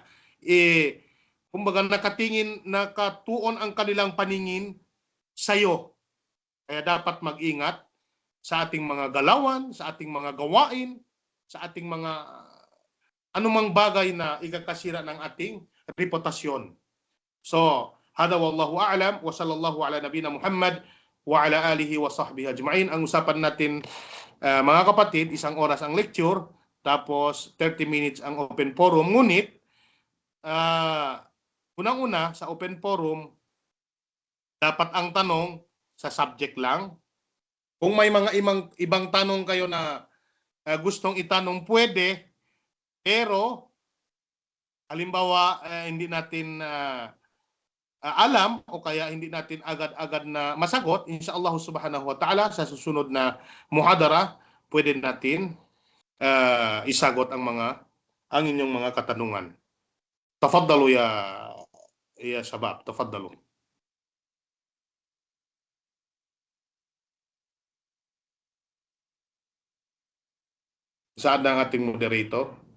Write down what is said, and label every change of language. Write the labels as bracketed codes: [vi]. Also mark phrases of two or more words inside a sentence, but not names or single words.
[tl] Kumbaga nakatuon ang kanilang paningin sa'yo. Kaya dapat mag-ingat sa ating mga galawan, sa ating mga gawain, sa ating mga anumang bagay na ikakasira ng ating reputasyon. So, [ar] هذا والله أعلم وصلى الله على نبينا محمد وعلى آله وصحبه أجمعين. [tl] Ang usapan natin, mga kapatid, 1 oras ang lecture, tapos 30 minutes ang [en] open forum. [tl] Ngunit, unang-una sa [en] open forum, [tl] dapat ang tanong sa subject lang. Kung may mga ibang tanong kayo na gustong itanong, pwede. Pero, halimbawa, hindi natin alam o kaya hindi natin agad-agad na masagot, [ar] إن شاء الله سبحانه وتعالى, [tl] sa susunod na muhadara, pwede natin isagot ang inyong mga katanungan. [ar] تفضلوا يا شباب، تفضلوا. [tl] Saan ang ating moderator?